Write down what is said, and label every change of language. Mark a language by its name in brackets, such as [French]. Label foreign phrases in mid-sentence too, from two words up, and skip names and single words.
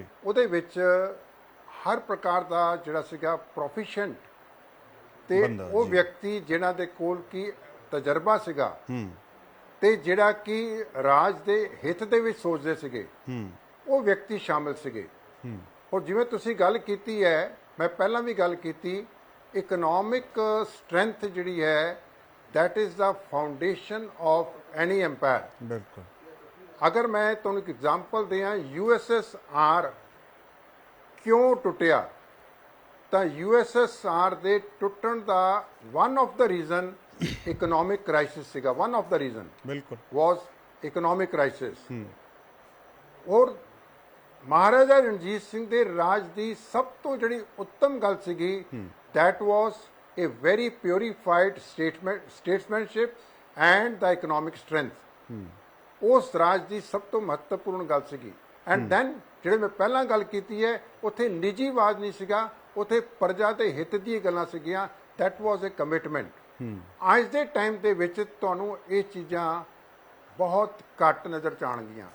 [Punjabi] ਉਹਦੇ ਵਿੱਚ ਹਰ ਪ੍ਰਕਾਰ ਦਾ ਜਿਹੜਾ ਸੀਗਾ ਪ੍ਰੋਫੀਸ਼ੀਐਂਟ ਤੇ ਉਹ ਵਿਅਕਤੀ ਜਿਨ੍ਹਾਂ ਦੇ ਕੋਲ ਕੀ ਤਜਰਬਾ ਸੀਗਾ ਤੇ ਜਿਹੜਾ ਕਿ ਰਾਜ ਦੇ ਹਿੱਤ ਦੇ ਵਿੱਚ ਸੋਚਦੇ ਸੀਗੇ, ਉਹ ਵਿਅਕਤੀ ਸ਼ਾਮਿਲ ਸੀਗੇ। ਔਰ ਜਿਵੇਂ ਤੁਸੀਂ ਗੱਲ ਕੀਤੀ ਹੈ, ਮੈਂ ਪਹਿਲਾਂ ਵੀ ਗੱਲ ਕੀਤੀ, [English] economic strength [Punjabi] ਜਿਹੜੀ ਹੈ [English] that is the foundation of any empire। [Punjabi] ਬਿਲਕੁਲ। ਅਗਰ ਮੈਂ ਤੁਹਾਨੂੰ ਇੱਕ ਐਗਜ਼ਾਮਪਲ ਦਿਆਂ, USSR ਕਿਉਂ ਟੁੱਟਿਆ, ਤਾਂ USSR ਦੇ ਟੁੱਟਣ ਦਾ [English] one of the reason economic crisis [Punjabi] ਸੀਗਾ। [English] one of the reason [Punjabi] ਬਿਲਕੁਲ [English] was economic crisis। [Punjabi] ਔਰ ਮਹਾਰਾਜਾ ਰਣਜੀਤ ਸਿੰਘ ਦੇ ਰਾਜ ਦੀ ਸਭ ਤੋਂ ਜਿਹੜੀ ਉੱਤਮ ਗੱਲ ਸੀਗੀ, [English] that was a very purified statesmanship and the economic strength। [Punjabi] ਉਸ ਰਾਜ ਦੀ ਸਭ ਤੋਂ ਮਹੱਤਵਪੂਰਨ ਗੱਲ ਸੀਗੀ। [English] and then [Punjabi] ਜਿਹੜੇ ਮੈਂ ਪਹਿਲਾਂ ਗੱਲ ਕੀਤੀ ਹੈ, ਉੱਥੇ ਨਿੱਜੀਵਾਦ ਨਹੀਂ ਸੀਗਾ, ਉੱਥੇ ਪ੍ਰਜਾ ਦੇ ਹਿੱਤ ਦੀਆਂ ਗੱਲਾਂ ਸੀਗੀਆਂ। [English] That was a commitment. [Punjabi] ਅੱਜ ਦੇ ਟਾਈਮ ਦੇ ਵਿੱਚ ਤੁਹਾਨੂੰ ਇਹ ਚੀਜ਼ਾਂ ਬਹੁਤ ਘੱਟ ਨਜ਼ਰ 'ਚ ਆਉਣਗੀਆਂ।